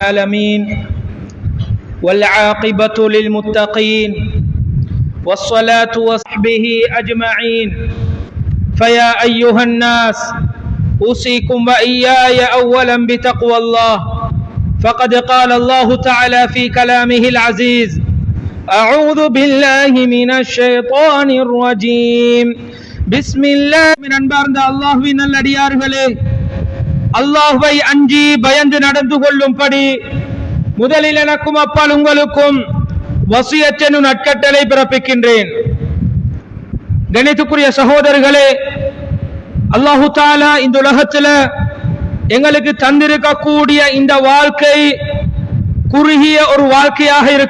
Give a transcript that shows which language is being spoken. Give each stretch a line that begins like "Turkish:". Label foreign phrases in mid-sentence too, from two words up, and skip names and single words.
Arabic: العالمين والعاقبة للمتقين والصلاة وصحبه أجمعين فيا أيها الناس أوصيكم وإياي أولا بتقوى الله فقد قال الله تعالى في كلامه العزيز أعوذ بالله من الشيطان الرجيم بسم الله من
Tamil: அன்பார்ந்த அல்லாஹ்வின் நல்லடியார்களே, அல்லாஹ்வை அஞ்சி பயந்து நடந்து கொள்ளும்படி முதலில் எனக்கும் அப்பால் உங்களுக்கும் வசியத் எனும் நற்கட்டளை பிறப்பிக்கின்றேன். கணித்துக்குரிய சகோதரர்களே,
Arabic: الله تعالى
Tamil: இந்த உலகத்துல எங்களுக்கு தந்திருக்கக்கூடிய இந்த வாழ்க்கை குறுகிய ஒரு வாழ்க்கையாக இருக்கு.